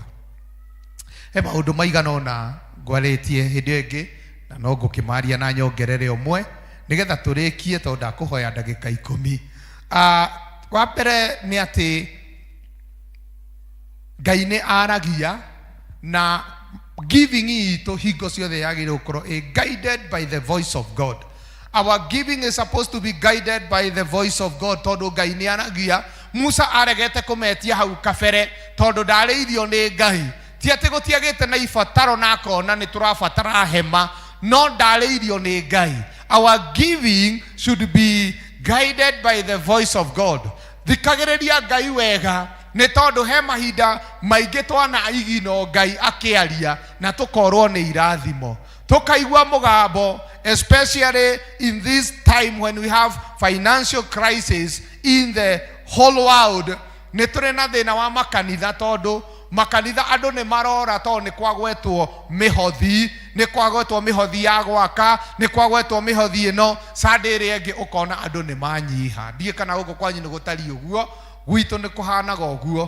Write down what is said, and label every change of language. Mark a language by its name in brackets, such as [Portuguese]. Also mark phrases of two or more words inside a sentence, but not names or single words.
[Kikuyu] He maũndũ maigana ũna ngwarĩtie hĩndĩ ĩngĩ na no ngũkĩmaria na nyongerere ũmwe nigetha tũrĩkie tondũ ndakũhoya ndagĩka 10. Wa mbere nĩ atĩ Ngai nĩ aragia na giving itũ hingo ciothe yagĩrĩirwo gũkorwo [English] guided by the voice of God. Our giving is supposed to be guided by the voice of God. [Kikuyu] Tondũ Ngai nĩ aragia Musa aregete kũmetia hau kabere tondũ ndarĩirio nĩ Ngai. Ti atĩ gũtiagĩte na ibataro na akona nĩ tũrabatara hema no ndarĩirio nĩ Ngai. [English] Our giving should be guided by the voice of God. [Kikuyu] Thikagĩrĩria Ngai wega nĩ tondũ he mahinda maingĩ twana igino Ngai akĩaria na tũkorwo nĩ irathimo. Tukaigua mũgambo, [English] especially in this time when we have financial crisis in the whole world. [Kikuyu] Nĩ tũrĩ na thĩna wa makanitha tondũ makanitha andũ nĩ marora tondũ nĩ kwagwetwo mĩhothi, nĩ kwagwetwo mĩhothi ya gwaka, nĩ kwagwetwo mĩhothi ĩno. Sunday ĩrĩa ĩngĩ ũkona andũ nĩ manyiha. Ndiĩ kana gũkũ kwanyu nĩ gũtariĩ ũguo, gwitũ nĩ kũhanaga ũguo.